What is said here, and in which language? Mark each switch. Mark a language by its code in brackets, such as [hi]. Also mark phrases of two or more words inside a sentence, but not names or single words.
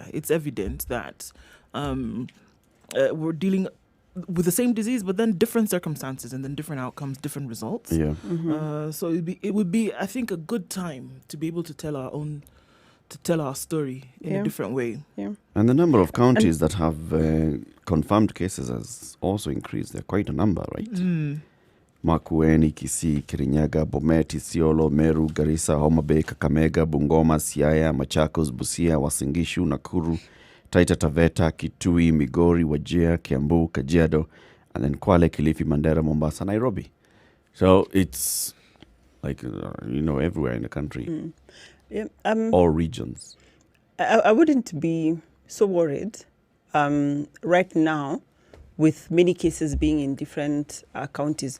[en] It's evident that we're dealing with the same disease, but then different circumstances and then different outcomes, different results. Yeah. So it would be, I think, a good time to be able to tell our story in a different way. Yeah. And the number of counties that have confirmed cases has also increased. They're quite a number, right? Makueni, Kisii, Kirinyaga, Bomet, Isiolo, Meru, Garissa, Homa Bay, Kakamega, Bungoma, Siaya, Machakos, Busia, Uasin Gishu, Nakuru, Taita Taveta, Kitui, Migori, Wajir, Kiambu, Kajiado, and then Kwale, Kilifi, Mandera, Mombasa, Nairobi. So it's like, everywhere in the country. All regions. I wouldn't be so worried right now with many cases being in different counties.